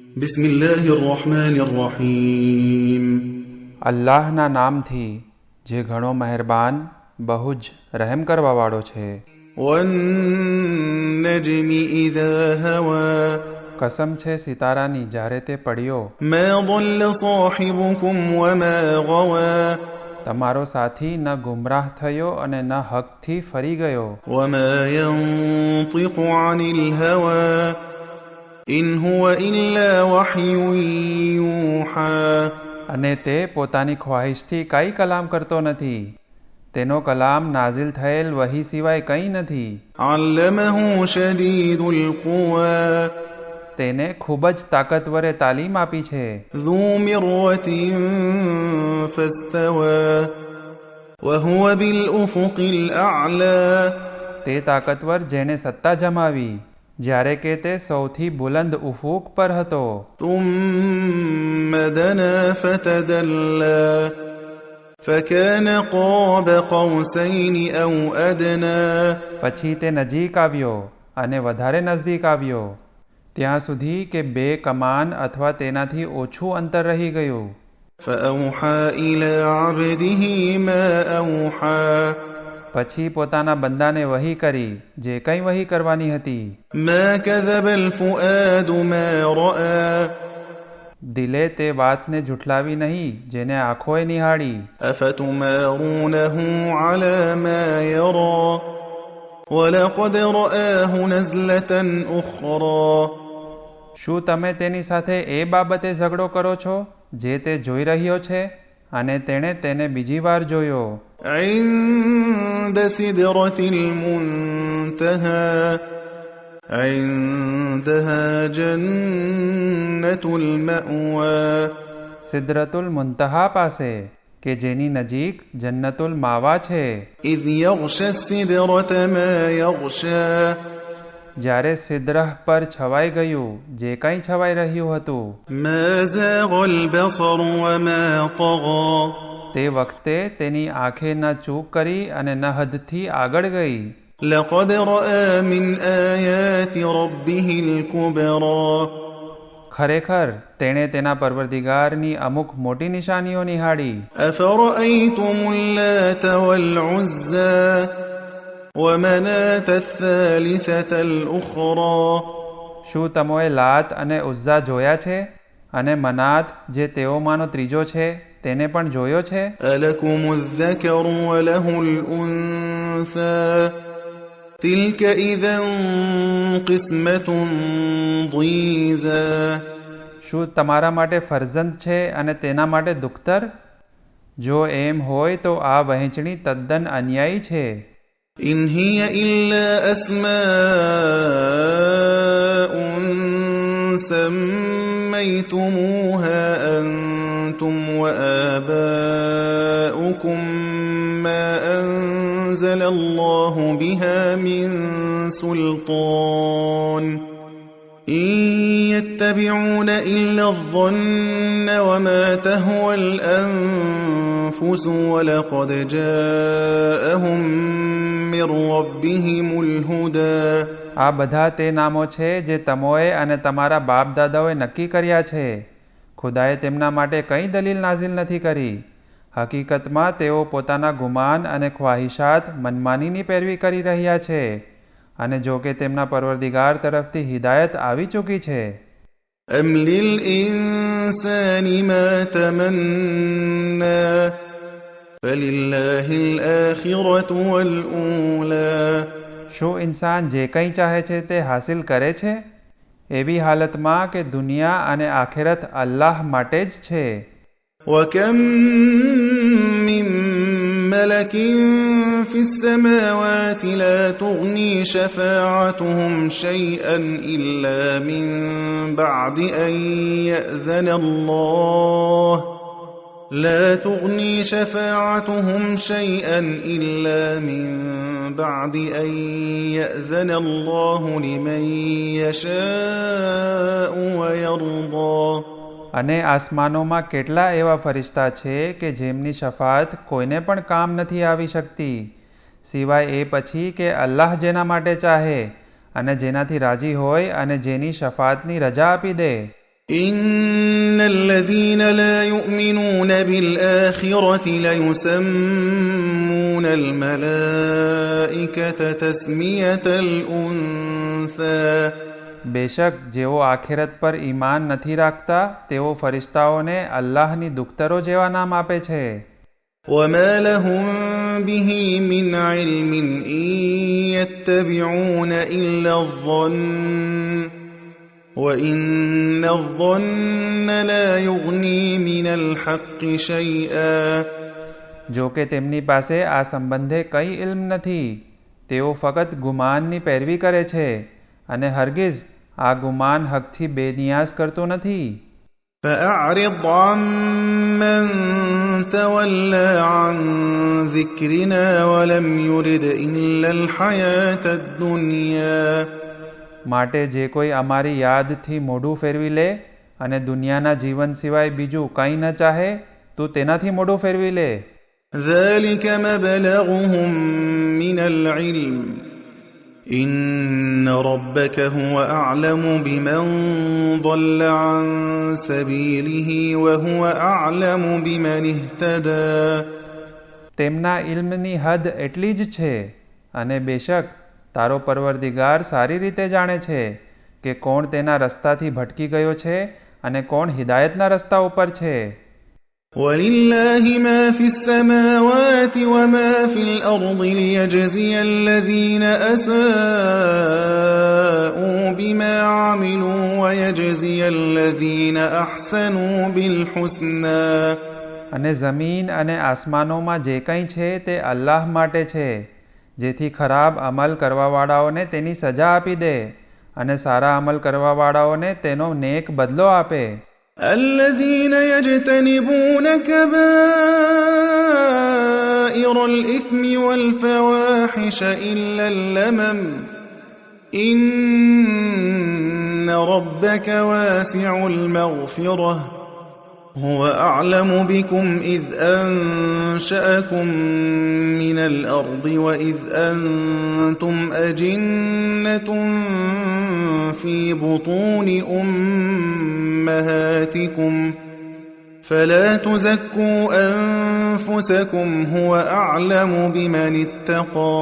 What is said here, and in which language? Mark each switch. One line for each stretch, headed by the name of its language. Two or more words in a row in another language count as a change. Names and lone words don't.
Arabic: بسم الله الرحمن الرحيم
Gujarati: અલ્લાહના નામથી જે ઘણો મહેરબાન બહુ જ રહેમ કરવાવાળો છે.
Arabic: والنجم إذا هوى
Gujarati: કસમ છે સિતારાની જ્યારે તે પડ્યો.
Arabic: ما ضل صاحبكم وما غوى
Gujarati: તમારો સાથી ન ગુમરાહ થયો અને ન હકથી ફરી ગયો.
Arabic: وما ينطق عن الهوى إن هو إلا وحي يوحى
Gujarati: અને તે પોતાની ખ્વાહિશથી કંઈ કલામ કરતો નથી. તેનો કલામ નાઝિલ થયેલ વહી સિવાય કંઈ નથી.
Arabic: علمه شديد القوى
Gujarati: તેને ખૂબ જ તાકતવરે તાલીમ આપી છે.
Arabic: ذو مرة فاستوى وهو بالأفق الأعلى
Gujarati: તે તાકતવર જેણે સત્તા જમાવી જ્યારે કે તે સૌથી બુલંદ ઉફુક પર હતો.
Arabic: ثم دنا فتدلى فكان قاب قوسين أو أدنى
Gujarati: પછી તે નજીક આવ્યો અને વધારે નજદીક આવ્યો, ત્યાં સુધી કે બે કમાન અથવા તેનાથી ઓછું અંતર રહી ગયું.
Arabic: فأوحى إلى عبده ما أوحى
Gujarati: પછી પોતાના બંદાને વહી કરી જે કંઈ વહી કરવાની હતી.
Arabic: ما كذب الفؤاد ما رأى
Gujarati: દિલે તે વાતને જુઠલાવી નહીં જેને આંખોએ નિહાળી.
Arabic: أفتمارونه على ما يرى ولقد رآه نزلة أخرى
Gujarati: શું તમે તેની સાથે એ બાબતે ઝઘડો કરો છો જે તે જોઈ રહ્યો છે અને તેણે તેને બીજી વાર જોયો.
Arabic: عند سدرة المنتهى عندها جنة المأوى
Gujarati: સિદ્રતુલ મુન્તહા પાસે કે જેની નજીક જન્નતુલ માવા છે.
Arabic: إذ يغشى السدرة ما يغشى
Gujarati: જ્યારે સિદ્રહ પર છવાઈ ગયું જે કંઈ છવાઈ રહ્યું હતું.
Arabic: ما زاغ البصر وما طغى
Gujarati: તે વખતે તેની આંખે ન ચૂક કરી અને ન હદથી આગળ ગઈ.
Arabic: لقد رأى من آيات ربه الكبرى
Gujarati: ખરેખર તેણે તેના પરવરદિગારની અમુક મોટી નિશાનીઓ નિહાળી.
Arabic: أفرأيتم اللات والعزى ومناة الثالثة الأخرى
Gujarati: શું તમોએ લાત અને ઉઝ્ઝા જોયા છે અને મનાત જે તેઓમાંનો ત્રીજો છે તેને પણ જોયો છે?
Arabic: ألكم الذكر وله الأنثى تلك إذا قسمة ضيزى
Gujarati: શું તમારા માટે ફરજંદ છે અને તેના માટે દુખ્તર? જો એમ હોય તો આ વહેંચણી તદ્દન અન્યાયી છે.
Arabic: إن هي إلا أسماء سميتموها أنتم وآباؤكم ما أنزل الله بها من سلطان إن يتبعون إلا الظن وما تهوى الأنفس ولقد جاءهم من ربهم الهدى
Gujarati: આ બધા તે નામો છે જે તમોએ અને તમારા બાપ દાદાઓએ નક્કી કર્યા છે. ખુદાએ તેમના માટે કંઈ દલીલ નાઝિલ નથી કરી. હકીકતમાં તેઓ પોતાના ગુમાન અને ખ્વાહિશાત મનમાનીની પેરવી કરી રહ્યા છે અને જો કે તેમના પરવરદિગાર તરફથી હિદાયત આવી ચૂકી છે.
Arabic: أم للإنسان ما تمنى فلله الآخرة والأولى
Gujarati: શું ઇન્સાન જે કંઈ ચાહે છે તે હાસિલ કરે છે? એવી હાલતમાં કે દુનિયા અને આખેરત અલ્લાહ માટે જ છે.
Arabic: وكم من ملك في السماوات لا تغني شفاعتهم شيئا إلا من بعد أن يأذن الله لا تغني شفاعتهم شيئا إلا من بعد أن يأذن الله لمن يشاء ويرضى
Gujarati: અને આસમાનોમાં કેટલા એવા ફરિશ્તા છે કે જેમની શફાત કોઈને પણ કામ નથી આવી શકતી સિવાય એ પછી કે અલ્લાહ જેના માટે ચાહે અને જેનાથી રાજી હોય અને જેની શફાતની રજા આપી દે.
Arabic: إن الذين لا يؤمنون بالآخرة ليسمون الملائكة تسمية الأنثى
Gujarati: બેશક જેઓ આખેરત પર ઈમાન નથી રાખતા તેઓ ફરિશ્તાઓને અલ્લાહની દુખ્તરો જેવા નામ આપે છે.
Arabic: وما لهم به من علم إن يتبعون إلا الظن وإن الظن لا يغني من الحق شيئا
Gujarati: જો કે તેમની પાસે આ સંબંધે કંઈ ઇલ્મ નથી, તેઓ ફક્ત ગુમાનની પેરવી કરે છે અને હરગિઝ આ ગુમાન હકથી બેનિયાઝ કરતો નથી.
Arabic: فأعرض عمن تولى عن ذكرنا ولم يرد إلا الحياة الدنيا
Gujarati: માટે જે કોઈ અમારી યાદથી મોઢું ફેરવી લે અને દુનિયાના જીવન સિવાય બીજું કંઈ ન ચાહે, તું તેનાથી મોઢું ફેરવી લે.
Arabic: ذلك مبلغهم من العلم إن ربك هو أعلم بمن ضل عن سبيله وهو أعلم بمن اهتدى
Gujarati: તેમના ઇલ્મની હદ એટલી જ છે અને બેશક તારો પરવરદિગાર સારી રીતે જાણે છે કે કોણ તેના રસ્તાથી ભટકી ગયો છે અને કોણ હિદાયતના રસ્તા ઉપર છે.
Arabic: ولله ما في السماوات وما في الأرض ليجزي الذين أساءوا بما عملوا ويجزي الذين أحسنوا بالحسنى
Gujarati: અને જમીન અને આસમાનોમાં જે કંઈ છે તે અલ્લાહ માટે છે, જેથી ખરાબ અમલ કરવાવાળાઓને તેની સજા આપી દે અને સારા અમલ કરવાવાળાઓને તેનો નેક બદલો આપે.
Arabic: الذين يجتنبون كبائر الإثم والفواحش إلا اللمم إن ربك واسع المغفرة هو أعلم بكم إذ أنشأكم من الأرض وإذ أنتم أجنة في بطون أمهاتكم فلا تزكوا أنفسكم هو أعلم بمن اتقى